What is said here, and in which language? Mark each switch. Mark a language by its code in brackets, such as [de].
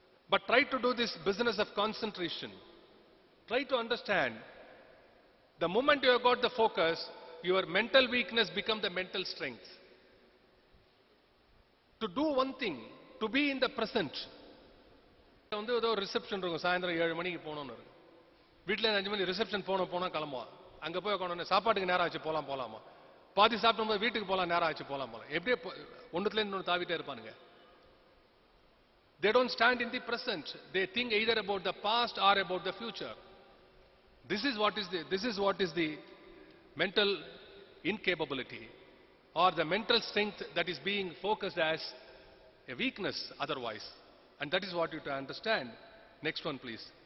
[en] But try to do this business of concentration. Try to understand, the moment you have got the focus, your mental weakness becomes the mental strength. To do one thing, to be in the present. [ta] வந்து ஏதோ reception இருக்கும், சாயந்தரம் 7 மணிக்கு போகணும்னு இருக்கு. வீட்டில் 5 மணி reception போனால் கிளம்புவான். அங்கே போய் உட்காந்து சாப்பாட்டுக்கு நேரம் ஆச்சு போலாமா, பாதி சாப்பிடும்போது வீட்டுக்கு போகலாம் நேரம் ஆச்சு போலாம். எப்படியே ஒன்றுத்துலேருந்து இன்னொன்று தாவிட்டே இருப்பானுங்க. [en] They don't stand in the present. They think either about the past or about the future. This is what is the mental incapability or the mental strength that is being focused as a weakness otherwise. And that is what you have to understand. Next one, please.